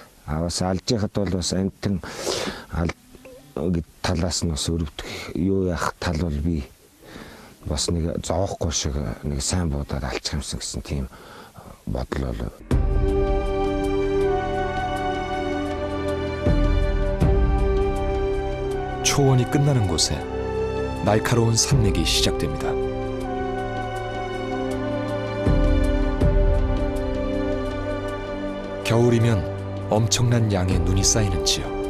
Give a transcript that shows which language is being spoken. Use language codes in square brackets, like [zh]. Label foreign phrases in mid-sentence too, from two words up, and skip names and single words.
[mn] Бас алжихад бол бас амтан талаас нь бас өрөвдөх юу яах тал бол би бас нэг зовоохгүй шиг нэг сайн буудаад алчих юмсан гэсэн тийм бодол бол. [ko] 초원이 끝나는 곳에 날카로운 산맥이 시작됩니다. 겨울이면 엄청난 양의 눈이 쌓이는 지역.